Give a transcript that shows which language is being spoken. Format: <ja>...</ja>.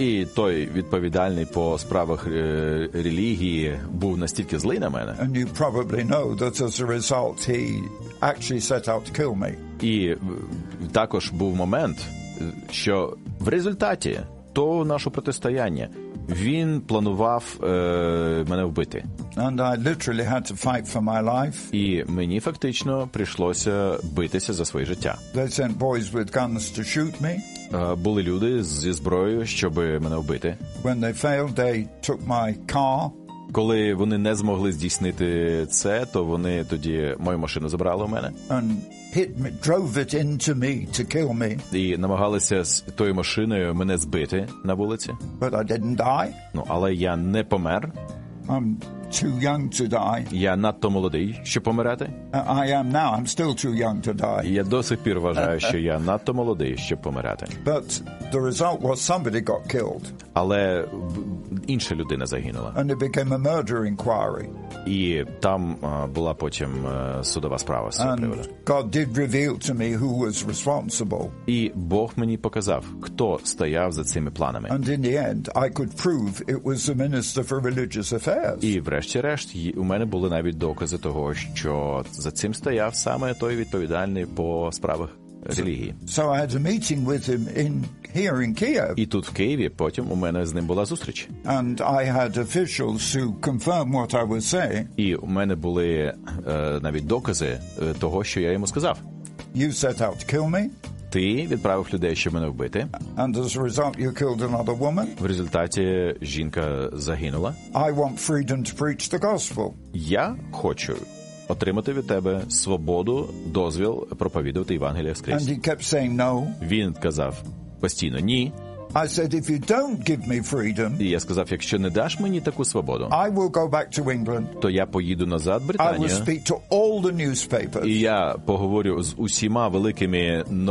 <uk>І той відповідальний по справах релігії був настільки злий на мене.</uk> <en>And you probably know that as a result he actually set out to kill me.</en> <uk>І також був момент, що в результаті того нашого протистояння він планував мене вбити.</uk> <en>And I literally had to fight for my life.</en> <uk>І мені фактично прийшлося битися за своє життя.</uk> <en>They sent boys with guns to shoot me.</en> <uk>Були люди зі зброєю, щоб мене вбити.</uk> <en>When they failed, they took my car.</en> <uk>Коли вони не змогли здійснити це, то вони тоді мою машину забрали у мене.</uk> <en>And hit me, drove it into me to kill me.</en> <uk>І намагалися з тою машиною мене збити на вулиці.</uk> <en>But I didn't die.</en> <uk>Ну, але я не помер.</uk> <en>I'm too young to die.</en> <uk>Я надто молодий, щоб помирати.</uk> <en>I am now. I'm still too young to die.</en> <uk>Я до сих пір вважаю, що я надто молодий, щоб помирати.</uk> <en>But the result was somebody got killed.</en> <uk>Але інша людина загинула.</uk> <en>And it became a murder inquiry.</en> <uk>І там була потім судова справа з цього</uk> <en>And</en> <uk>приводу.</uk> <en>God did reveal to me who was responsible.</en> <uk>І Бог мені показав, хто стояв за цими планами.</uk> <en>And in the end, I could prove it was the minister for religious affairs.</en> <uk>І врешті-решт у мене були навіть докази того, що за цим стояв саме той відповідальний по справах релігії.</uk> <en>So I had a meeting with him in here in Kiev.</en> <uk>І тут в Києві потім у мене з ним була зустріч.</uk> <en>And I had officials to confirm what I was saying.</en> <uk>І у мене були навіть докази того, що я йому сказав.</uk> <en>You set out to kill me.</en> <uk>Ти відправив людей, щоб мене вбити.</uk> <en>And as a result, you killed another woman.</en> <uk>В результаті жінка загинула.</uk> <en>I want freedom to preach the gospel.</en> <uk>Я хочу отримати від тебе свободу, дозвіл проповідувати Євангелія Христа.</uk> <en>And he kept saying no.</en> <uk>Він казав постійно ні.</uk> <en>I said, if you don't give me freedom,</en> <uk>і я сказав, якщо не даш мені таку свободу,</uk> <en>I will go back to England.</en> <uk>То я поїду назад в Британію.</uk> <en>I will speak to all the newspapers.</en> <uk>І я поговорю з усіма великими</uk>